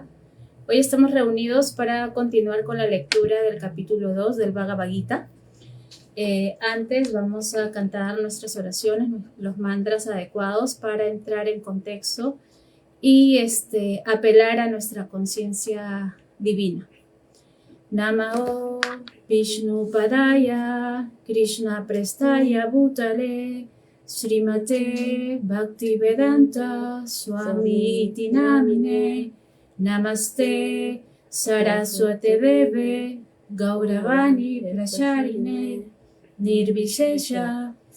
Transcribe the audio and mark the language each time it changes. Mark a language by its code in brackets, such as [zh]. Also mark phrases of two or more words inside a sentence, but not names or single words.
[es] Hoy estamos reunidos para continuar con la lectura del capítulo 2 del Bhagavad Gita. Antes vamos a cantar nuestras oraciones, los mantras adecuados para entrar en contexto y apelar a nuestra conciencia divina. [sa] नमो विष्णु पादाय कृष्ण प्रेष्ठाय भूतले श्रीमते भक्तिवेदान्त स्वामी इति नामिने नमस्ते सारस्वते देवे गौरवाणी प्रचारिणे निर्विशेष